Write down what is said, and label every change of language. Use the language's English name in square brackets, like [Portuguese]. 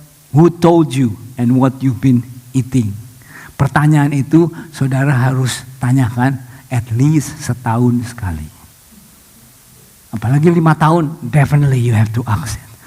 [English] Who told you and what you've been eating? [Indonesian] Pertanyaan itu saudara harus tanyakan [English] at least [Indonesian] setahun sekali. Apalagi 5 tahun, [English] definitely you have to ask it.